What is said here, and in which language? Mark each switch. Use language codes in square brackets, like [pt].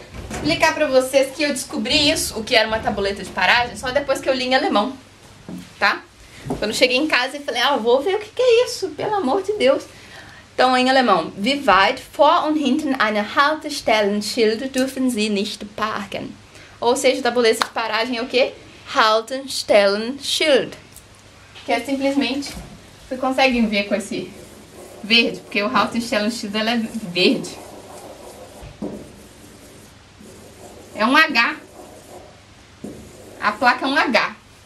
[pt] Explicar pra vocês que eu descobri isso, o que era uma tabuleta de paragem, só depois que eu li em alemão, tá? Quando eu cheguei em casa e falei, vou ver o que é isso, pelo amor de Deus. Então, em alemão, [de] wie weit vor und hinten eine Haltestellenschild dürfen Sie nicht parken? [pt] Ou seja, tabuleta de paragem é o quê? Haltestellenschild. Que é simplesmente, vocês conseguem ver com esse verde, porque o Haltestellenschild ela é verde. É um H. A placa é um H.